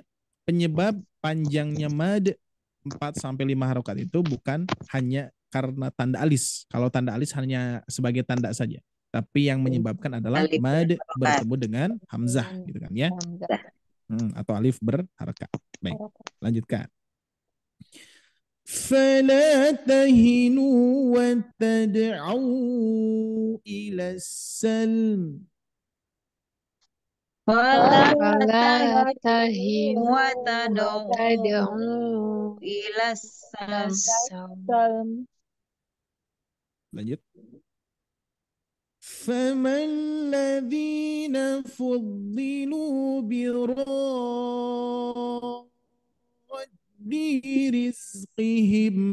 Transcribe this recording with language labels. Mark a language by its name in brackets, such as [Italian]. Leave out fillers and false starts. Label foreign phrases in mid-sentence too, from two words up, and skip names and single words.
[Indonesian] Penyebab panjangnya mad 4 sampai 5 harokat itu bukan hanya karena tanda alis. Kalau tanda alis hanya sebagai tanda saja. Tapi yang menyebabkan adalah Alif mad berharakat. bertemu dengan hamzah gitu kan ya. Atau alif berharakat. Baik, lanjutkan. [Arabic] فلا تهنوا وتدعوا إلى السلم. [Indonesian] Wala Wala tahinu tahinu wa wa tad'u tad'u [Arabic] إلى السلم. [Indonesian] salam. Lanjut. [Arabic] فما الذين فضلوا براد رزقهم.